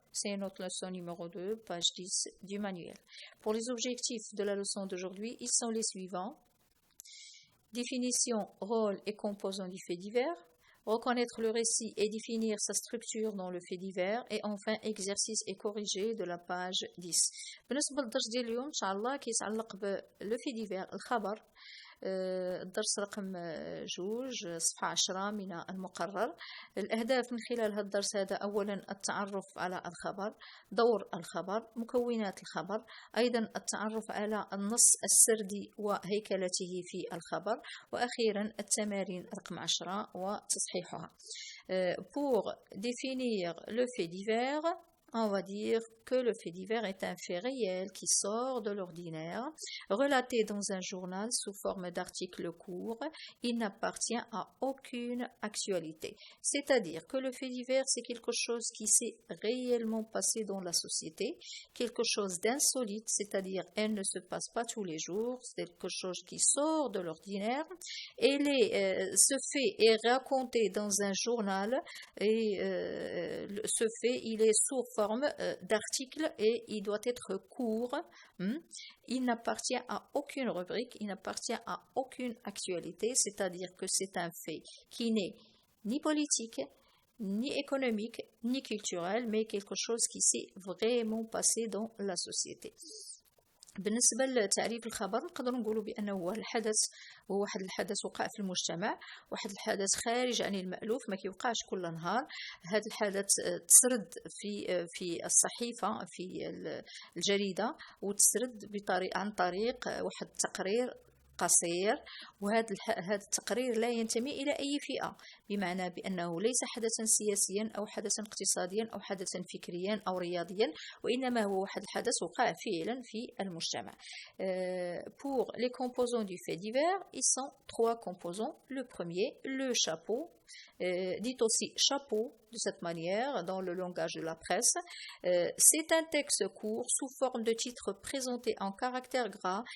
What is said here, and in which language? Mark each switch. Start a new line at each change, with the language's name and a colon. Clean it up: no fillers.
French: C'est notre leçon numéro 2, page 10 du manuel. Pour les objectifs de la leçon d'aujourd'hui, ils sont les suivants. Définition, rôle et composants du fait divers. Reconnaître le récit et définir sa structure dans le fait divers. Et enfin, exercice et corrigé de la page 10.
Arabic: بالنسبة للدرس ديال اليوم إن شاء الله كيتعلق بالو في ديفير الخبر. الدرس رقم 2 صفحة 10 من المقرر. الأهداف من خلال هذا الدرس هذا أولا التعرف على الخبر، دور الخبر، مكونات الخبر، أيضا التعرف على النص السردي وهيكلته في الخبر، وأخيرا التمارين رقم 10 وتصحيحها.
French: Pour définir le fait divers, on va dire que le fait divers est un fait réel qui sort de l'ordinaire, relaté dans un journal sous forme d'article court. Il n'appartient à aucune actualité. C'est-à-dire que le fait divers, c'est quelque chose qui s'est réellement passé dans la société, quelque chose d'insolite, c'est-à-dire elle ne se passe pas tous les jours, c'est quelque chose qui sort de l'ordinaire. Et ce fait est raconté dans un journal et ce fait, il est sous forme d'article et il doit être court. Il n'appartient à aucune rubrique, il n'appartient à aucune actualité, c'est-à-dire que c'est un fait qui n'est ni politique, ni économique, ni culturel, mais quelque chose qui s'est vraiment passé dans la société.
Arabic: بالنسبة لتعريف الخبر نقدر نقولوا بأنه هو واحد الحدث وقع في المجتمع، واحد الحدث خارج عن المألوف ما كيوقعش كل نهار. هذا الحدث تسرد في الصحيفة في الجريدة، وتسرد عن طريق واحد التقرير قصير، وهذا التقرير لا ينتمي إلى أي فئة، بمعنى بأنه ليس حدثا سياسيا أو حدثا اقتصاديا أو حدثا فكريا أو رياضيا، وإنما هو واحد الحدث وقع فعلا في المجتمع.
French: Pour les composants du fait divers, ils sont 3 composants. Le premier, le chapeau, dit aussi chapeau de cette manière dans le langage de la presse. C'est un texte court sous forme de titre présenté en caractères gras.